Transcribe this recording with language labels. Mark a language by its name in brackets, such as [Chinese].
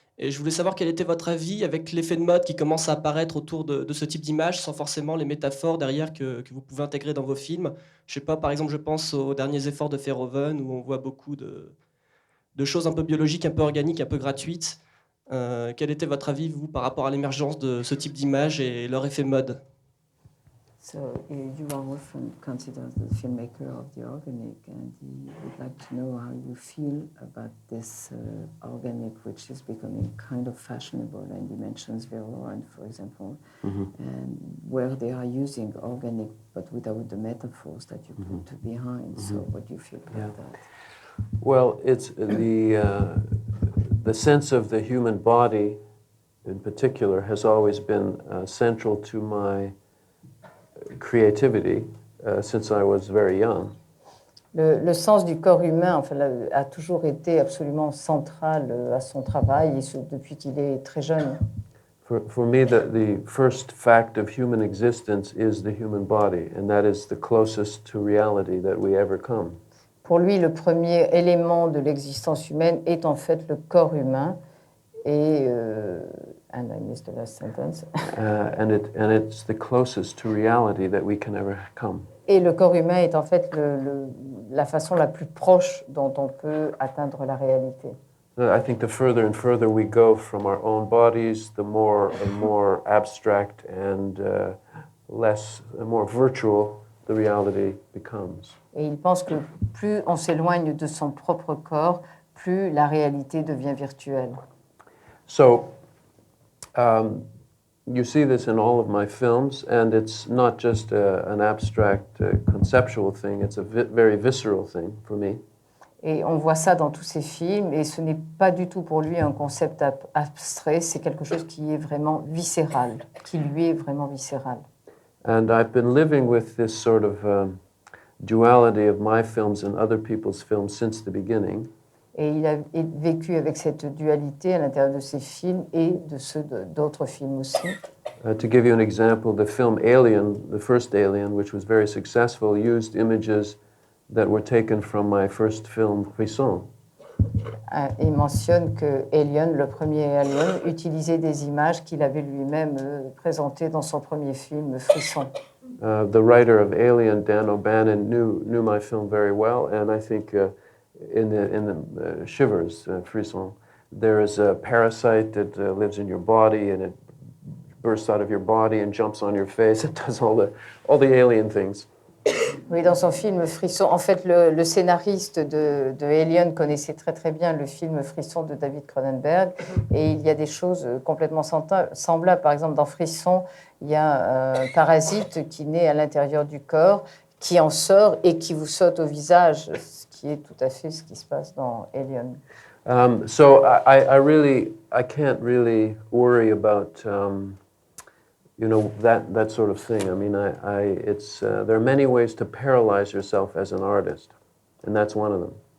[French] Et je voulais savoir quel était votre avis avec l'effet de mode qui commence à apparaître autour de ce type d'image, sans forcément les métaphores derrière que vous pouvez intégrer dans vos films. Je sais pas, par exemple, je pense aux derniers efforts de Verhoeven où on voit beaucoup de choses un peu biologiques, un peu organiques, un peu gratuites. Quel était votre avis, vous, par rapport à l'émergence de ce type d'image et leur effet mode ? [English] So you are often considered the filmmaker of the organic, and he would like to know how you feel about this organic, which is becoming kind of fashionable. And he mentions Verlaine, for example, and where they are using organic, but without the metaphors that you put behind. So what do you feel about that? Well, it's the sense of the human body, in particular, has always been central to my creativity since I was very young. [French] Le sens du corps humain a toujours été absolument central à son travail, et depuis qu'il est très jeune. [English] For me, the first fact of human existence is the human body, and that is the closest to reality that we ever come. [French] Pour lui, le premier élément de l'existence humaine est en fait le corps humain. [English] Et and I missed the last sentence. And it's the closest to reality that we can ever come. [French] Et le corps humain est en fait la façon la plus proche dont on peut atteindre la réalité. [English] I think the further and further we go from our own bodies, the more and more abstract and more virtual the reality becomes. [French] Et il pense que plus on s'éloigne de son propre corps, plus la réalité devient virtuelle. [English] So, you see this in all of my films, and it's not just an abstract conceptual thing, it's a very visceral thing for me. [French] Et on voit ça dans tous ses films, et ce n'est pas du tout pour lui un concept abstrait, c'est quelque chose qui est vraiment viscéral, qui lui est vraiment viscéral. [English] And I've been living with this sort of duality of my films and other people's films since the beginning. [French] Et il a vécu avec cette dualité à l'intérieur de ses films et de ceux d'autres films aussi. [English] To give you an example, the film Alien, the first Alien, which was very successful, used images that were taken from my first film, Frisson. [French] Il mentionne que Alien, le premier Alien, utilisait des images qu'il avait lui-même présentées dans son premier film, Frisson. [English] The writer of Alien, Dan O'Bannon, knew my film very well, and I think in the Shivers, Frisson, there is a parasite that lives in your body, and it bursts out of your body and jumps on your face. It does all the alien things. [French] Oui, dans son film Frisson, en fait, le scénariste de Alien connaissait très très bien le film Frisson de David Cronenberg, et il y a des choses complètement semblables. Par exemple, dans Frisson, il y a un parasite qui naît à l'intérieur du corps, qui en sort et qui vous saute au visage, ce qui est tout à fait ce qui se passe dans Alien. [English] So I can't really worry about that sort of thing. I mean, there are many ways to paralyze yourself as an artist, and that's one of them.